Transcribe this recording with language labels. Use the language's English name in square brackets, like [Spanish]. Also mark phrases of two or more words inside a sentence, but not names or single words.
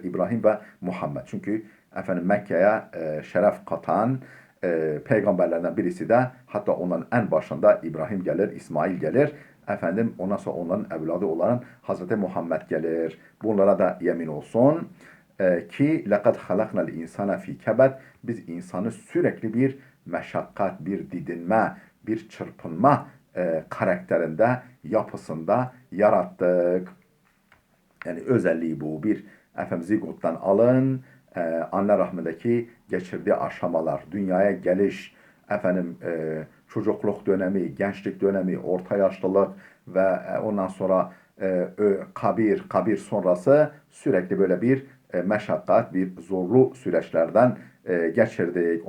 [Turkish] İbrahim ve Muhammed. Çünkü Mekke'ye şeref katan peygamberlerden birisi de, hatta onların en başında İbrahim gelir, İsmail gelir. Ondan sonra onların evladı olan Hazreti Muhammed gelir. Bunlara da yemin olsun. Ki [Arabic] لَقَدْ خَلَقْنَا الْاِنْسَانَ ف۪ي كَبَدْ [Turkish] Biz insanı sürekli bir meşakkat, bir didinme, bir çırpınma karakterinde, yapısında yarattık. Yani özelliği bu. Bir, efendim zigottan alın, anne rahmindeki geçirdiği aşamalar, dünyaya geliş, efendim çocukluk dönemi, gençlik dönemi, orta yaşlılık ve ondan sonra kabir sonrası sürekli böyle bir meşakkat, bir zorlu süreçlerden geçirdik.